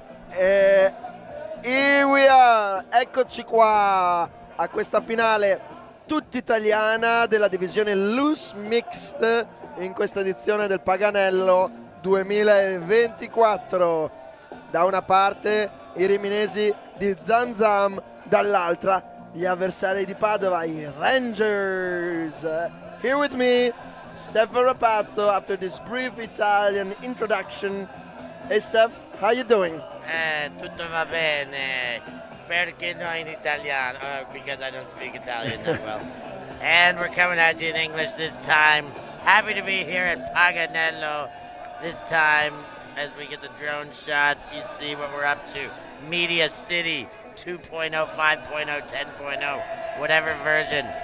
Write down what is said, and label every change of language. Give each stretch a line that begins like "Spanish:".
Italian: E
English: here we are,
Italian: eccoci qua a questa finale tutta italiana della divisione Loose Mixed in questa edizione del Paganello 2024. Da una parte i riminesi di ZamZam, dall'altra gli avversari di Padova, i Rangers.
English: Here with me, Stefano Rapazzo, after this brief Italian introduction. Hey Steph, how you doing?
Italian: Tutto va bene, perché no in italiano?
English: Because I don't speak Italian that well. And we're coming at you in English this time. Happy to be here at Paganello. This time, as we get the drone shots, you see what we're up to. Media City 2.0, 5.0, 10.0, whatever version.